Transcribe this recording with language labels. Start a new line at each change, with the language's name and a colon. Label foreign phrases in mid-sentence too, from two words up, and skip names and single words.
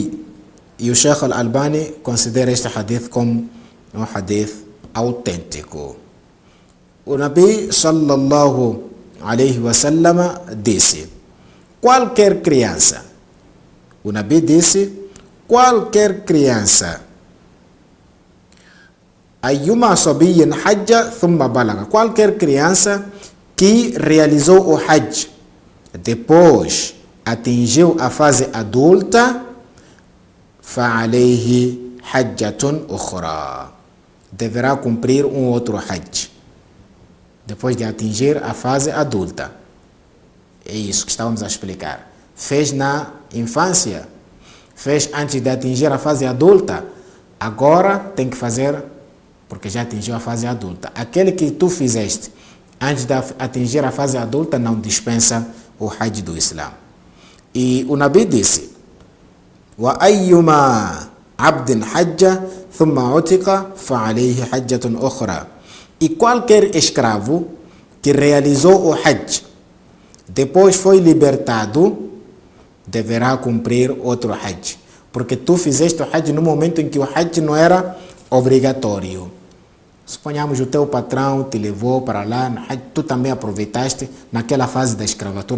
Portuguese: E o Sheikh Al-Albani considera este hadith como um hadith autêntico. O Nabi
Arabic: صلى الله عليه وسلم
Portuguese: disse: qualquer criança, o Nabi disse, qualquer criança,
Arabic: أيما صبي حج ثم بلغ,
Portuguese: qualquer criança que realizou o Hajj, depois atingiu a fase adulta,
Arabic: فعليه حجة أخرى,
Portuguese: deverá cumprir um outro Hajj, depois de atingir a fase adulta. É isso que estávamos a explicar. fez na infância, fez antes de atingir a fase adulta, agora tem que fazer porque já atingiu a fase adulta. Aquele que tu fizeste antes de atingir a fase adulta não dispensa o Hajj do Islã. E o Nabi disse:
Arabic: "وأيما عبد حج ثم أعتق فعليه حجة أخرى."
Portuguese: E qualquer escravo que realizou o Hajj, depois foi libertado, deverá cumprir outro Hajj. Porque tu fizeste o Hajj no momento em que o Hajj não era obrigatório. Suponhamos o teu patrão te levou para lá, tu também aproveitaste naquela fase da escravatura.